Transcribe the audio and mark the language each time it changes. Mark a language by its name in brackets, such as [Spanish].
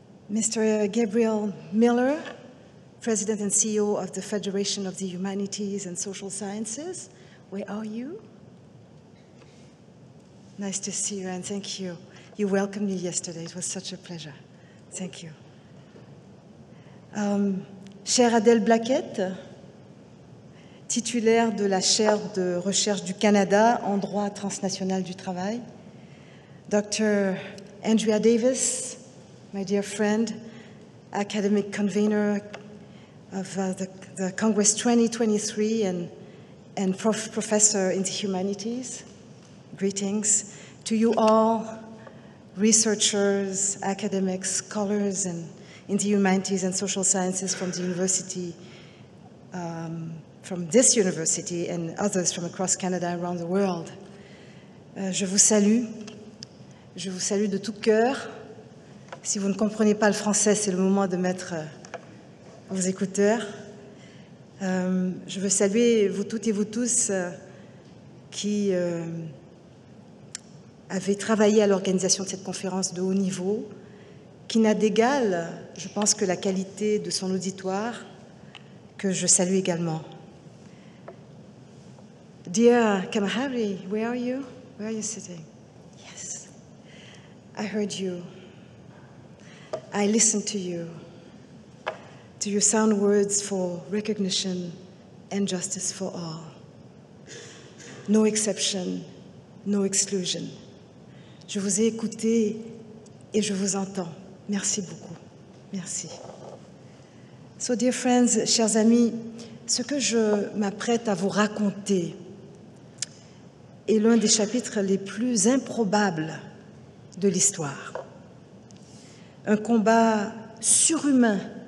[English] Mr. Gabriel Miller, President and CEO of the Federation of the Humanities and Social Sciences. Where are you? Nice to see you, and thank you. You welcomed me yesterday. It was such a pleasure. Thank you. [French] Chère Adèle Blaquette, titulaire de la chaire de recherche du Canada en droit transnational du travail. [English] Dr. Andrea Davis, my dear friend, academic convener of the Congress 2023 and professor in the humanities. Greetings to you all, researchers, academics, scholars in the humanities and social sciences from the university, from this university and others from across Canada and around the world. [French] Je vous salue de tout cœur. Si vous ne comprenez pas le français, c'est le moment de mettre vos écouteurs. Je veux saluer vous toutes et vous tous qui avez travaillé à l'organisation de cette conférence de haut niveau, qui n'a d'égal, je pense, que la qualité de son auditoire, que je salue également. [English] Dear Kamahari, where are you? Where are you sitting? Yes, I heard you. I listened to you, to your sound words for recognition and justice for all. No exception, no exclusion. [French] Je vous ai écouté et je vous entends. Merci beaucoup. Merci. [English] So, dear friends, [French] chers amis, ce que je m'apprête à vous raconter est l'un des chapitres les plus improbables de l'histoire. Un combat surhumain